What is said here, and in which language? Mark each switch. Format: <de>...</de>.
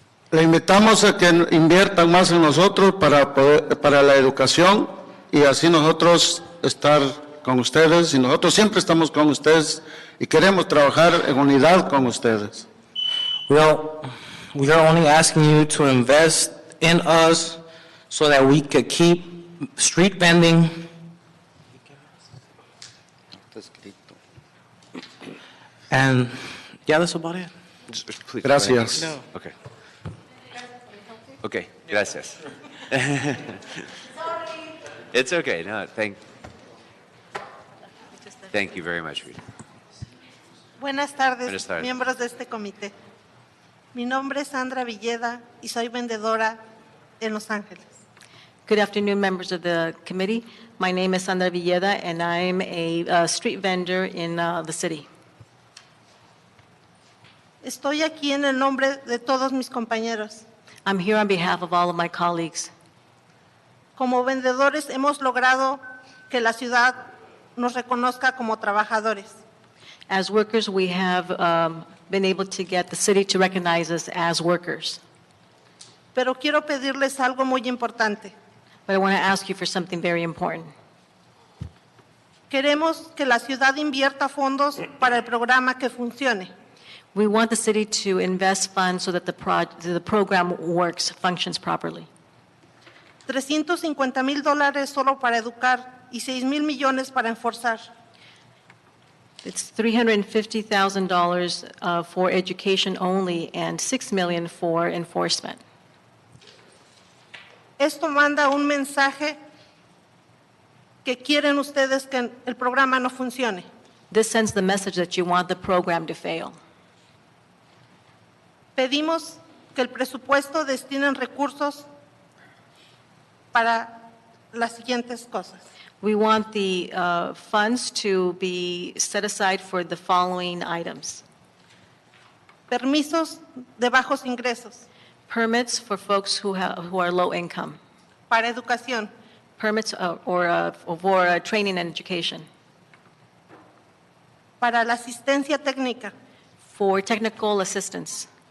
<es>Le invitamos a que inviertan más en nosotros para la educación y así nosotros estar con ustedes, y nosotros siempre estamos con ustedes y queremos trabajar en unidad con ustedes.</es> <en>Well, we are only asking you to invest in us so that we could keep street vending. And yeah, that's about it. Please,</en> <es>Gracias.</es> <en>go ahead. Okay. Okay, gracias. It's okay, no, thank you very much, Rita.</en> <es>Buenas tardes, Buenas tardes. miembros de este comité. Mi nombre es Sandra Villeda y soy vendedora en Los Ángeles.</es> <en>Good afternoon, members of the committee. My name is Sandra Villeda, and I'm a street vendor in the city.</en> <es>Estoy aquí en el nombre de todos mis compañeros.</es> <en>I'm here on behalf of all of my colleagues.</en> <es>Como vendedores hemos logrado que la ciudad nos reconozca como trabajadores.</es> <en>As workers, we have been able to get the city to recognize us as workers.</en> <es>Pero quiero pedirles algo muy importante.</es> <en>But I want to ask you for something very important.</en> <es>Queremos que la ciudad invierta fondos para el programa que funcione.</es> <en>We want the city to invest funds so that the program functions properly.</en> <es>$350,000 solo para educar y 6,000 millones para enforzar.</es> <en>It's $350,000 for education only and $6 million for enforcement.</en> <es>Esto manda un mensaje que quieren ustedes que el programa no funcione.</es> <en>This sends the message that you want the program to fail.</en> <es>Pedimos que el presupuesto destinen recursos para las siguientes cosas.</es> <en>We want the funds to be set aside for the following items.</en> <es>Permisos de bajos ingresos.</es> <en>Permits for folks who are low income.</en> <es>Para educación.</es> <en>Permits for training and education.</en> <es>Para la asistencia técnica.</es> <en>For technical assistance.</en>